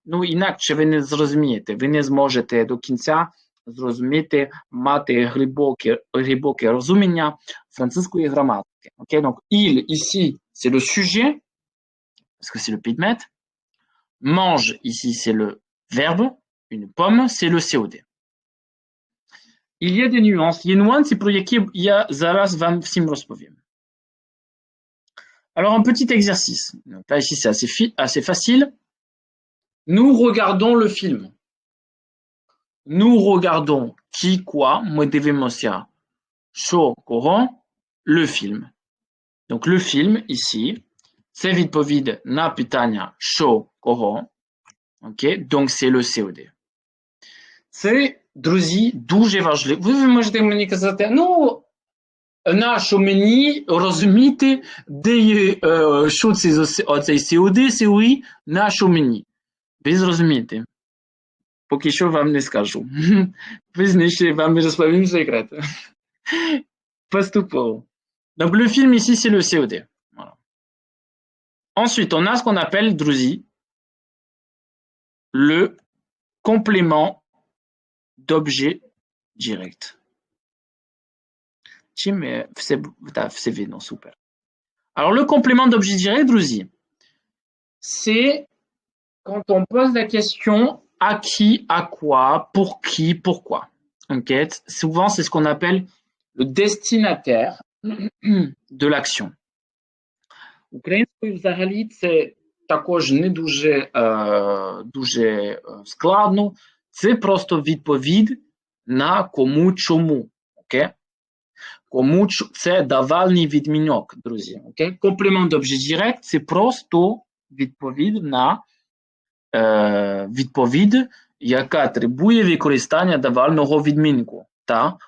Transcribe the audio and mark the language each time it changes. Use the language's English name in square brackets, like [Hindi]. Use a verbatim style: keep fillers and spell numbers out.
[Ukrainian] Ну, інакше ви не зрозумієте, ви не зможете до кінця зрозуміти, мати глибоке, глибоке розуміння французької граматики. [French] Окей, donc, il, ici, c'est le sujet, parce que c'est le підмет. Mange, ici, c'est le verbe. Une pomme, c'est le C O D. Il y a des nuances, [Ukrainian] є нюанси, про які я зараз вам всім розповім. [French] Alors, un petit exercice. Donc là, ici, c'est assez, fi- assez facile. Nous regardons le film. Nous regardons qui, quoi, [Ukrainian] мы дивимося, що, кого, [French] le film. Donc, le film, ici, c'est [Ukrainian] відповідь на питання що, кого. [French] OK? Donc, c'est le C O D. [Ukrainian] Це, друзі, дуже важливо. Ви можете мені казати, ну, нащо мені розуміти, де є, е, що це за с- оцей C O D, C O I, нащо мені? Ви зрозумієте. Поки що вам не скажу. Пізніше вам розповім секрет. Поступово. [French] Donc le film ici, c'est le C O D. Voilà. Ensuite, on a ce qu'on appelle, [Ukrainian] друзі, [French] le complément d'objet direct. [Ukrainian] Чи ми все, б- та, все видно, super. [French] Alors, le complément d'objet direct, [Ukrainian] друзі, [French] c'est quand on pose la question à qui, à quoi, pour qui, pourquoi. Ok? Souvent, c'est ce qu'on appelle le destinataire de l'action. [Ukrainian] Українською взагалі це також не дуже, е, дуже е, складно. Це просто відповідь на кому чому. Окей? Кому чу- це давальний відмінок, друзі. Окей? Комплімент [French] d'objet direct [Ukrainian] це просто відповідь на е, відповідь, яка требує використання давального відмінку. Та?